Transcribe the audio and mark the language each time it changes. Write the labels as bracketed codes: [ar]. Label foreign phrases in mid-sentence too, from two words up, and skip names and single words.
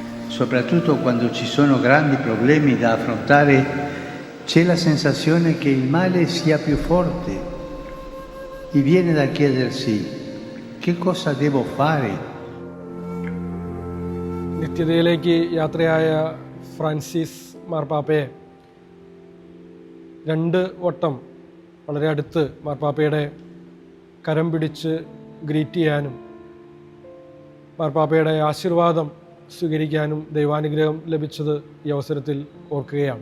[it] soprattutto quando ci sono grandi problemi da affrontare, c'è la sensazione che il male sia più forte e viene da chiedersi che cosa devo fare. [ml] നിത്യതയിലേക്ക് യാത്രയായ ഫ്രാൻസിസ് മാർപ്പാപ്പയെ 2 വട്ടം വളരെ അടുത്ത് മാർപ്പാപ്പയുടെ കരം പിടിച്ച് ഗ്രീറ്റ് ചെയ്യാനും മാർപ്പാപ്പയുടെ ആശീർവാദം സ്വീകരിക്കാനും ദൈവാനുഗ്രഹം ലഭിച്ചത് ഈ അവസരത്തിൽ ഓർക്കുകയാണ്.